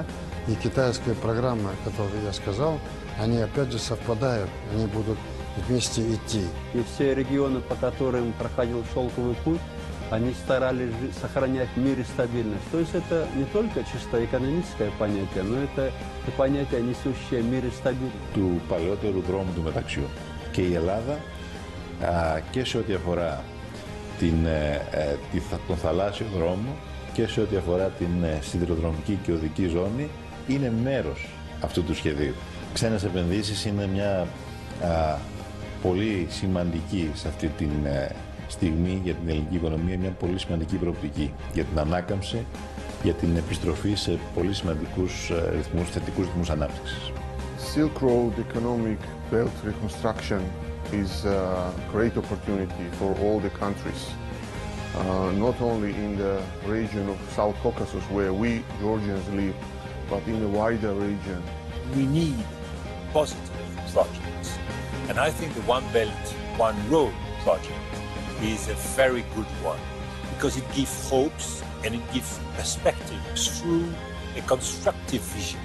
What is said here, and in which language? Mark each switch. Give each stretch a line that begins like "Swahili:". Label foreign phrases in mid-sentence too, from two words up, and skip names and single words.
Russian: И китайская программа, которую я сказал, они опять же совпадают, они будут вместе идти. И все регионы, по которым проходил шелковый путь, они старались сохранять мир и стабильность. То есть это не только чисто экономическое понятие, но это понятие, несущее мир и στability.
Greek: Του παλαιότερου δρόμου του μεταξιού. Και η Ελλάδα και σε ό,τι αφορά τον θαλάσσιο δρόμο και σε ό,τι αφορά την σιδηροδρομική και οδική ζώνη είναι μέρος αυτού του σχεδίου. Ξένες επενδύσεις είναι μια πολύ σημαντική σε αυτή τη στιγμή για την ελληνική οικονομία, μια πολύ σημαντική προοπτική για την ανάκαμψη, για την επιστροφή σε πολύ σημαντικούς θετικούς ρυθμούς ανάπτυξης.
English: Silk Road Economic Belt Reconstruction is a great opportunity for all the countries, not only in the region of South Caucasus where we Georgians live, but in the wider region. We need positive projects, and I think the One Belt, One Road project is a very good one because it gives hopes and it gives perspectives through a constructive vision.